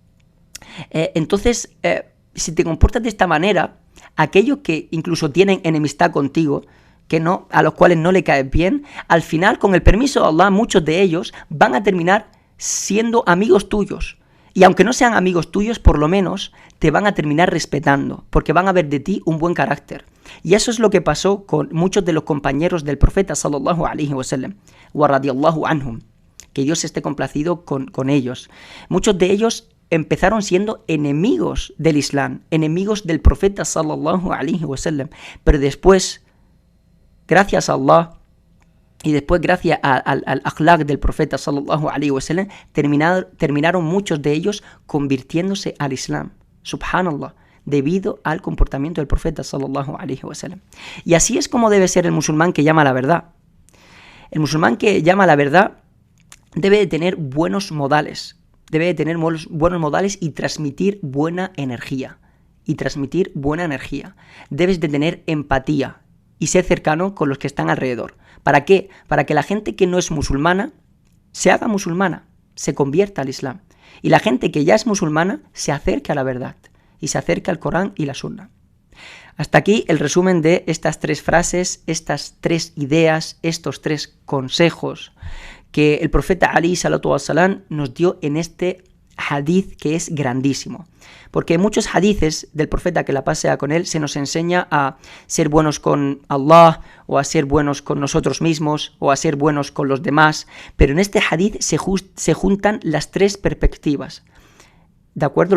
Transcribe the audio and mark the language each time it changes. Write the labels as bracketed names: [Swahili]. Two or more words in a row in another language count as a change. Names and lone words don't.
[Spanish] Entonces, si te comportas de esta manera, aquellos que incluso tienen enemistad contigo, a los cuales no le caes bien, al final, con el permiso de Allah, muchos de ellos van a terminar siendo amigos tuyos. Y aunque no sean amigos tuyos, por lo menos te van a terminar respetando, porque van a ver de ti un buen carácter. Y eso es lo que pasó con muchos de los compañeros del profeta [Arabic] صلى الله عليه وسلم ورضي الله عنهم, [Spanish] que Dios esté complacido con ellos. Muchos de ellos empezaron siendo enemigos del Islam, enemigos del profeta [Arabic] صلى الله عليه وسلم, [Spanish] pero después, gracias a Allah y después gracias al akhlaq del profeta [Arabic] صلى الله عليه وسلم, [Spanish] terminaron muchos de ellos convirtiéndose al Islam, subhanallah, debido al comportamiento del profeta [Arabic] صلى الله عليه وسلم. [Spanish] Y así es como debe ser el musulmán que llama a la verdad. El musulmán que llama a la verdad debe de tener buenos modales, y transmitir buena energía. Debes de tener empatía y ser cercano con los que están alrededor. ¿Para qué? Para que la gente que no es musulmana se haga musulmana, se convierta al Islam. Y la gente que ya es musulmana se acerque a la verdad y se acerque al Corán y la Sunna. Hasta aquí el resumen de estas tres frases, estas tres ideas, estos tres consejos que el profeta [Arabic] عليه الصلاة والسلام [Spanish] nos dio en este hadith, que es grandísimo. Porque en muchos hadithes del profeta, que la paz sea con él, se nos enseña a ser buenos con Allah, o a ser buenos con nosotros mismos, o a ser buenos con los demás. Pero en este hadith se juntan las tres perspectivas, ¿de acuerdo?